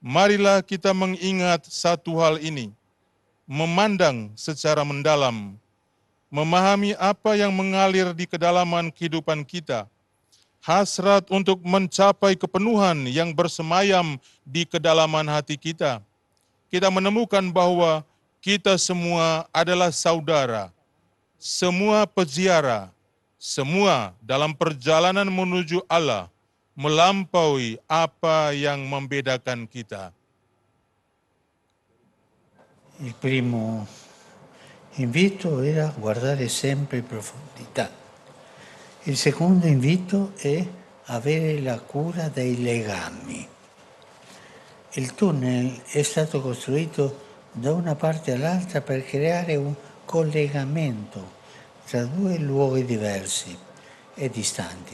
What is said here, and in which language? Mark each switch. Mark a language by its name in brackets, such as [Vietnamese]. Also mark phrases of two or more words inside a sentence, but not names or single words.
[Indonesian] marilah kita mengingat satu hal ini, memandang secara mendalam, memahami apa yang mengalir di kedalaman kehidupan kita, hasrat untuk mencapai kepenuhan yang bersemayam di kedalaman hati kita. Kita menemukan bahwa kita semua adalah saudara, semua peziarah, semua dalam perjalanan menuju Allah, melampaui apa yang membedakan kita. [Italian] Il primo invito era guardare sempre in profondità. Il secondo invito è avere la cura dei legami. Il tunnel è stato costruito da una parte all'altra per creare un collegamento tra due luoghi diversi e distanti.